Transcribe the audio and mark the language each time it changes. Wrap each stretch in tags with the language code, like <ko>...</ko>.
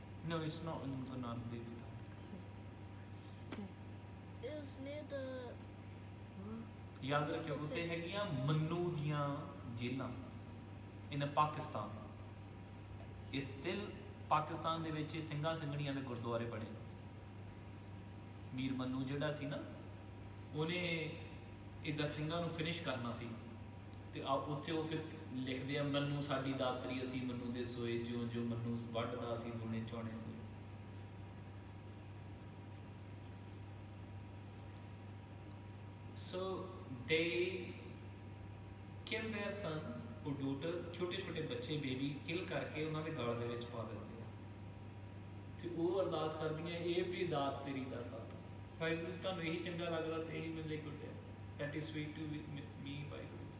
<en>No, it's not in Guru Nanak Dev Ji.</en> <pa>ਉਸਨੇ ਤਾਂ ਯਾਦ ਰੱਖਿਓ ਉੱਤੇ ਹੈਗੀਆਂ ਮੰਨੂ ਦੀਆਂ ਜੇਲ੍ਹਾਂ ਇਨ ਪਾਕਿਸਤਾਨ। ਇਹ ਸਟਿਲ ਪਾਕਿਸਤਾਨ ਦੇ ਵਿੱਚ ਸਿੰਘਾਂ ਸਿੰਘਣੀਆਂ ਦੇ ਗੁਰਦੁਆਰੇ ਬਣੇ। ਮੀਰ ਮੰਨੂ ਜਿਹੜਾ ਸੀ ਨਾ, ਉਹਨੇ ਇੱਦਾਂ ਸਿੰਘਾਂ ਨੂੰ ਫਿਨਿਸ਼ ਕਰਨਾ ਸੀ, ਤੇ ਉੱਥੇ ਉਹ ਫਿਰ ਲਿਖਦੇ ਆ, ਮੰਨੂ ਸਾਡੀ ਦਾਤਰੀ ਅਸੀਂ ਮੰਨੂ ਦੇ ਸੋਏ, ਜਿਉਂ ਜਿਉਂ ਮੰਨੂ ਵੱਢਦਾ ਸੀ ਦੂਣੇ ਚੌਣੇ ਹੋਏ।</pa> <en>So they killed their son</en> <pa>ਉਹ ਡੋਟਰਸ ਛੋਟੇ ਛੋਟੇ ਬੱਚੇ ਬੇਬੀ ਕਿਲ ਕਰਕੇ ਉਹਨਾਂ ਦੇ ਗਲ ਦੇ ਵਿੱਚ ਪਾ ਦਿੰਦੇ ਆ ਤੇ ਉਹ ਅਰਦਾਸ ਕਰਦੀਆਂ ਇਹ ਵੀ ਦਾਤ ਤੇਰੀ ਦਾਤਾ ਵਾਹਿਗੁਰੂ ਤੁਹਾਨੂੰ ਇਹੀ ਚੰਗਾ ਲੱਗਦਾ ਤੇ ਇਹੀ ਮੇਰੇ ਲਈ ਗੁੱਡ ਹੈ</pa> <en>that is sweet to me</en> <pa>Waheguru</pa>